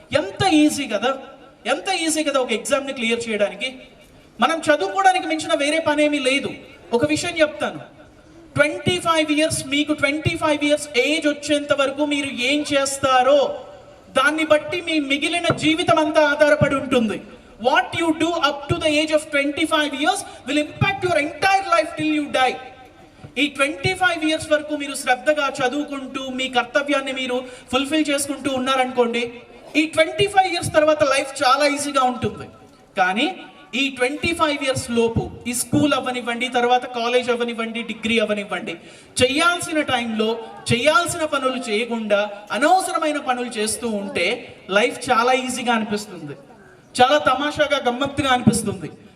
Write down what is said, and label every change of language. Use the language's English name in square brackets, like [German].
[Telugu] ఎంత ఈజీ కదా, ఎంత ఈజీ కదా ఒక ఎగ్జామ్ని క్లియర్ చేయడానికి. మనం చదువుకోవడానికి మించిన వేరే పనేమీ లేదు. ఒక విషయం చెప్తాను, 25 ఇయర్స్, మీకు 25 ఇయర్స్ ఏజ్ వచ్చేంత వరకు మీరు ఏం చేస్తారో దాన్ని బట్టి మీ మిగిలిన జీవితం అంతా ఆధారపడి ఉంటుంది. [English] What you do up to the age of 25 years will impact your entire life till you die. [Telugu] ఈ 25 ఇయర్స్ వరకు మీరు శ్రద్ధగా చదువుకుంటూ మీ కర్తవ్యాన్ని మీరు ఫుల్ఫిల్ చేసుకుంటూ ఉన్నారనుకోండి, ఈ 25 ఇయర్స్ తర్వాత లైఫ్ చాలా ఈజీగా ఉంటుంది. కానీ ఈ 25 ఇయర్స్ లోపు ఈ స్కూల్ అవ్వనివ్వండి, తర్వాత కాలేజ్ అవ్వనివ్వండి, డిగ్రీ అవ్వనివ్వండి, చేయాల్సిన టైంలో చేయాల్సిన పనులు చేయకుండా అనవసరమైన పనులు చేస్తూ ఉంటే లైఫ్ చాలా ఈజీగా అనిపిస్తుంది, చాలా తమాషాగా గమ్మత్తుగా అనిపిస్తుంది.